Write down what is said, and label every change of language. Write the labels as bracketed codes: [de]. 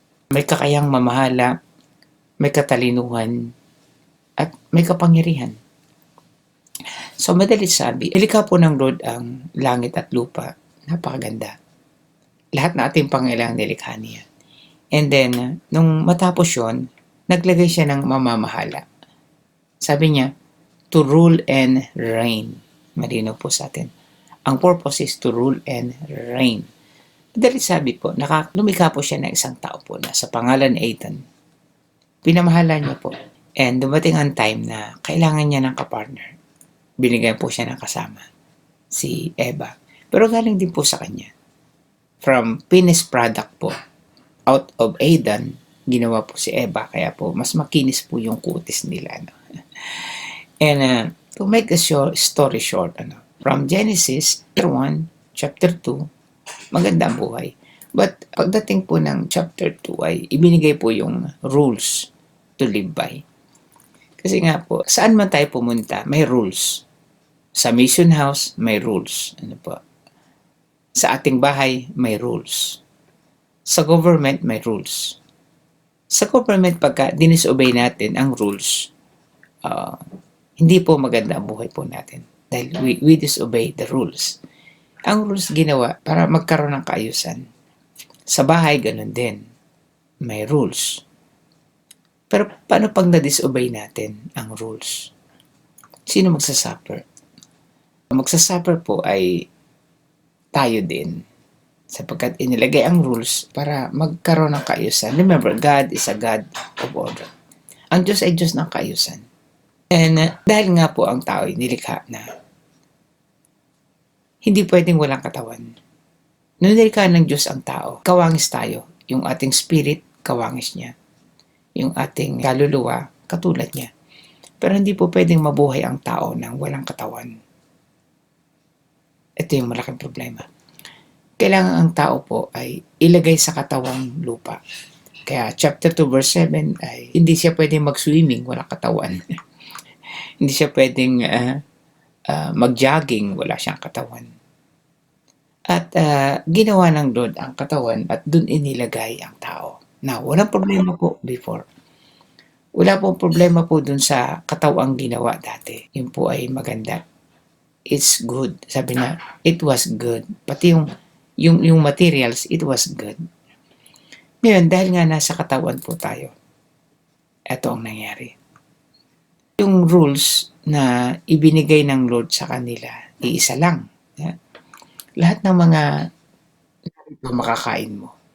[tl] May kakayang mamahala, may katalinuhan, at may kapangyarihan. So, madalit sabi, nilikha po ng Lord ang langit at lupa. Napakaganda. Lahat na ating pangailangan nilikha niya. And then, nung matapos yun, naglagay siya ng mamamahala. Sabi niya, [en] to rule and reign. [tl] Malinaw po sa atin. Ang [en] purpose is to rule and reign. [tl] Dahil sabi po, lumikha po siya ng isang tao po na sa pangalan Ethan. Pinamahala niya po. And dumating ang time na kailangan niya ng kapartner. Binigyan po siya ng kasama, si Eva. Pero galing din po sa kanya. [en] From finished product [tl] po, [en] out of Eden, [tl] ginawa po si Eva. Kaya po, mas makinis po yung kutis nila. No? [en] And to make a story short, [tl] from Genesis chapter 1, chapter 2, maganda ang buhay. But pagdating po ng chapter 2 ay ibinigay po yung rules to live by. Kasi nga po, saan man tayo pumunta, may rules. Sa mission house, may rules. Sa ating bahay, may rules. Sa government, may rules. Sa government, pagka dinisobey natin ang rules, hindi po maganda ang buhay po natin. Dahil [en] we disobey the rules. [tl] Ang rules ginawa para magkaroon ng kaayusan. Sa bahay, ganun din. May rules. Pero paano pag na-disobey natin ang rules? Sino magsasuffer? Magsasuffer po ay tayo din. Sapagkat inilagay ang rules para magkaroon ng kaayusan. [en] Remember, God is a God of order. [tl] Ang Diyos ay Diyos ng kaayusan. And dahil nga po ang tao ay nilikha na hindi pwedeng walang katawan. Nung nilikha ng Diyos ang tao, kawangis tayo. Yung ating spirit, kawangis niya. Yung ating kaluluwa, katulad niya. Pero hindi po pwedeng mabuhay ang tao nang walang katawan. Ito yung malaking problema. Kailangan ang tao po ay ilagay sa katawang lupa. Kaya chapter 2 verse 7 ay hindi siya pwedeng mag-swimming, walang katawan. Hindi siya pwedeng mag-jogging, wala siyang katawan. At ginawa ng Lord ang katawan at dun inilagay ang tao. Now, walang problema po before. Wala pong problema po dun sa katawang ginawa dati. Yun po ay maganda. [en] It's good. [tl] Sabi na, [en] it was good. [tl] Pati yung [en] materials, it was good. [tl] Ngayon, dahil nga nasa katawan po tayo, ito ang nangyari. Yung rules na ibinigay ng Lord sa kanila, iisa lang. Yeah? Lahat ng mga makakain mo.